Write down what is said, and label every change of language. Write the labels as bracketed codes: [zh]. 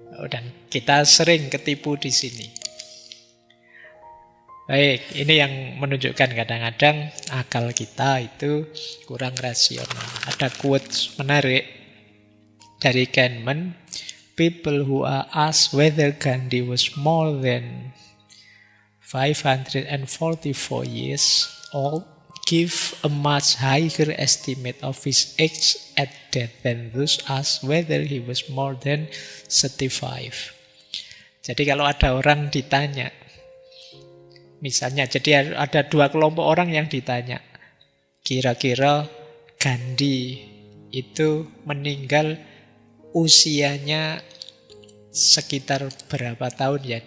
[id] Dan kita sering ketipu di sini. Baik, ini yang menunjukkan kadang-kadang akal kita itu kurang rasional. Ada quotes menarik dari Kahneman. [en] People who are asked whether Gandhi was more than 544 years old give a much higher estimate of his age at death than those asked whether he was more than 35. [id] Jadi kalau ada orang ditanya, misalnya, jadi ada dua kelompok orang yang ditanya, kira-kira Gandhi itu meninggal usianya sekitar berapa tahun ya?